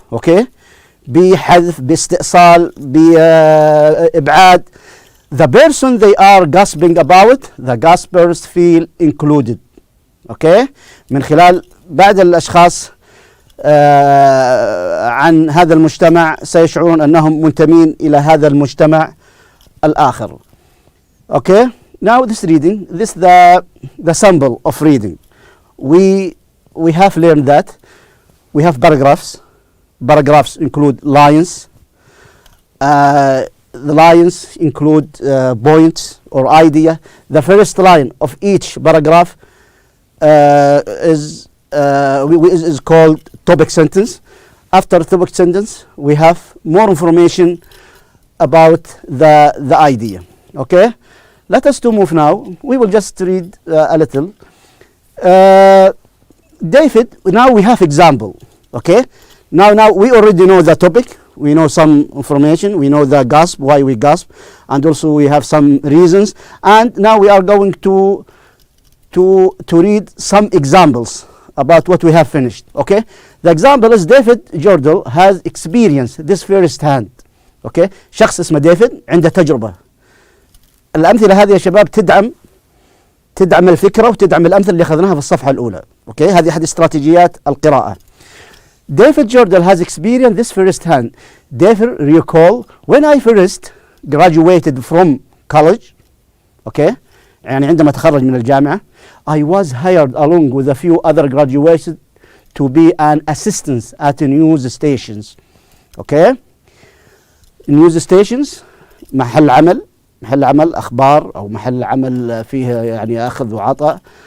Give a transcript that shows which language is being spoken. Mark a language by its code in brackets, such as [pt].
[ar] Okay, بحذف, باستئصال, بإبعاد. [en] The person they are gossiping about, the gossipers feel included. [ar] Okay, من خلال بعض الأشخاص عن هذا المجتمع سيشعرون أنهم منتمين إلى هذا المجتمع الآخر. [en] Okay, now this reading, this the sample of reading. We have learned that we have paragraphs. Paragraphs include lines. The lines include points or idea. The first line of each paragraph is called topic sentence. After topic sentence, we have more information about the idea. Okay, let us to move now. We will just read a little. David, now we have example. Okay, now we already know the topic. We know some information. We know the gasp, why we gasp, and also we have some reasons. And now we are going to read some examples about what we have finished. Okay, the example is David Jordan has experienced this first hand. [ar] Okay, شخص اسمه ديفيد عنده تجربة. الأمثلة هذه يا شباب تدعم الفكرة وتدعم الأمثلة اللي أخذناها في الصفحة الأولى. Okay, هذه أحد استراتيجيات القراءة. [en] David Jordan has experienced this first hand. David recall when I first graduated from college. Okay, [ar] يعني عندما تخرج من الجامعة, [en] I was hired along with a few other graduates to be an assistant at news stations. [ar] Okay, news stations محل عمل أخبار أو محل عمل فيه يعني أخذ وعطاء.